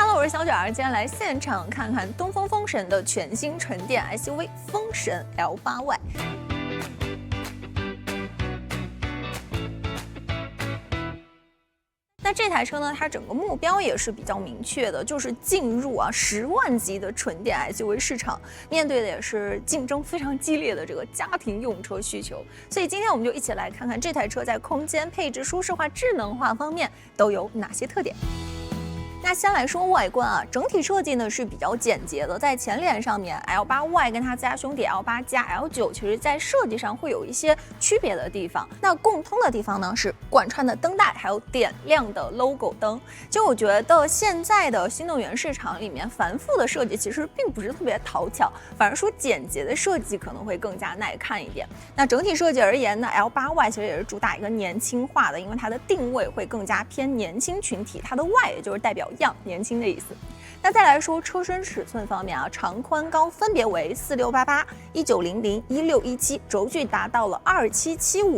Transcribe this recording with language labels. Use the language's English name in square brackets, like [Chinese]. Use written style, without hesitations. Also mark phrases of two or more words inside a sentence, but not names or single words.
[Chinese] 是小卷兒，今天來現場看看東风风神的全新纯電 SUV 風神 L8Y。那這台車呢，它整個目標也是比较明確的，就是進入10萬級的純電 SUV 市場，面對的也是競爭非常激烈的這個家庭用車需求。所以今天我們就一起來看看這台車在空間、配置、舒適化、智能化方面都有哪些特點。那先來說外觀整體設計呢是比較簡潔的，在前臉上面 L8Y 跟它家兄弟 L8加 L9，其實在設計上會有一些區別的地方。那共通的地方呢是貫穿的燈帶，還有點亮的 logo 燈。就我覺得現在的新能源市場裡面，繁複的設計其實並不是特別討巧，反而說簡潔的設計可能會更加耐看一點。那整體設計而言呢 ，L8Y 其實也是主打一個年輕化的，因為它的定位會更加偏年輕群体，它的 Y 也就是代表年輕的意思。那再來說車身尺寸方面长寬高分別為4688、1900、1617，軸距達到了2775。